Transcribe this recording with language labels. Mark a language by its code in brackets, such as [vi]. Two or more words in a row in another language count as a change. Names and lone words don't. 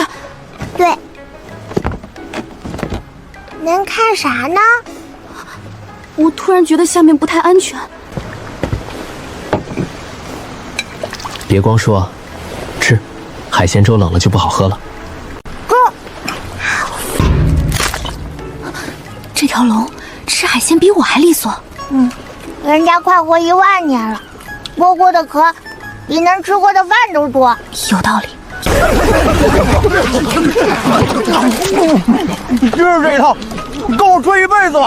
[zh] 對。能看啥呢？我突然覺得下面不太安全。別光說，吃，海鮮粥冷了就不好喝了。這條龍吃海鮮比我還利索。人家快活1萬年了，剝過的殼比能吃過的飯都多。有道理。就是這一套，夠吹一輩子了。